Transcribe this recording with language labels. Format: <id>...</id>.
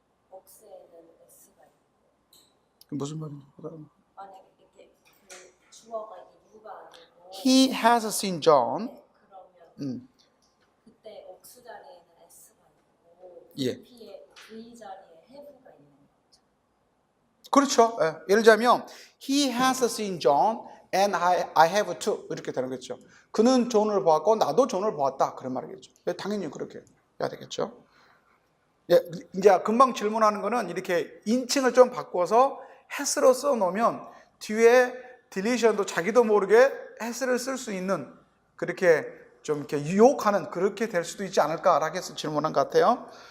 <ko>억세에는 S가 있고. 무슨 말이냐? 만약에 이게 그 주어가 이게 누가 아니고</ko> <en>He has seen John.</en> <ko>네, 그러면 그때 억스 자리에는 S가 있고 예. VP의 V 자리에 have가 있는 거죠. 그렇죠. 예. 예를 들자면</ko> <en>He has seen John and I have too</en> <ko>이렇게 되는 거죠. 그는 존을 보았고 나도 존을 보았다 그런 말이겠죠. 당연히 그렇게 해야 되겠죠. 예, 이제 금방 질문하는 거는 이렇게 인칭을 좀 바꿔서 has로 써놓으면 뒤에 딜리션도 자기도 모르게 has를 쓸 수 있는 그렇게 좀 이렇게 유혹하는 그렇게 될 수도 있지 않을까라고 해서 질문한 것 같아요.</ko>